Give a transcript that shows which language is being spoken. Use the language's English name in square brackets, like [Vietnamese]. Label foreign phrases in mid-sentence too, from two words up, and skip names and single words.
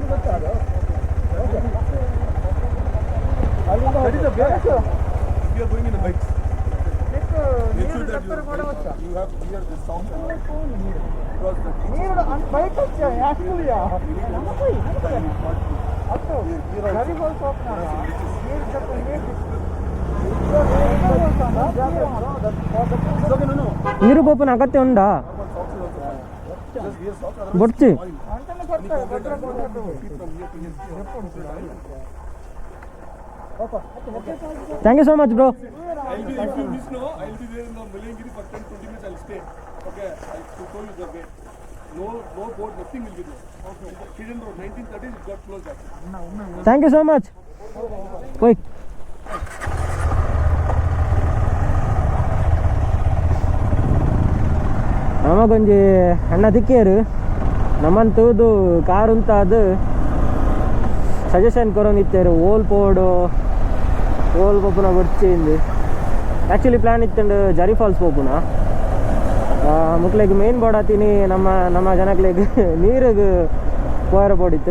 [English] That is the best. If you are going in a bike, make sure that you have to hear the sound because the bike actually [Tulu] ನೀರು ಬೋಪನ ಅಗತ್ಯ ಉಂಡಾ ಬೊಡ್ಚಿ? [English] thank you so much bro. If you miss no, I'll be there in the Mulangiri for 10-20 minutes. I'll stay. Okay, I'll show you the way. No boat, nothing will be there. Okay. Hidden road, 1930s, it got closed actually. thank you so much. [Tulu] ಹೋಯ್ ನಮಗೊಂಜಿ ಅಣ್ಣ ದಿಕ್ಕೇರು ನಮ್ಮಂತೂದು ಕಾರು ಅಂತ ಅದು ಸಜೆಷನ್ ಕೊರೋನಿತ್ತೇರು ಓಲ್ ಪೋಡು ಓಲ್ ಪೋಪುನ ಬರ್ಚಿಂದು ಆ್ಯಕ್ಚುಲಿ ಪ್ಲ್ಯಾನ್ ಇತ್ತಂಡು ಜರಿ ಫಾಲ್ಸ್ ಪೋಪುನ ಮುಕ್ಲೆಗ್ ಮೇನ್ ಬೋರ್ಡ್ ಆತೀನಿ ನಮ್ಮ ಜನಕ್ಲೆಗ್ ನೀರಿಗೆ ಪೋಯರ ಬೋಡಿತ್ತು.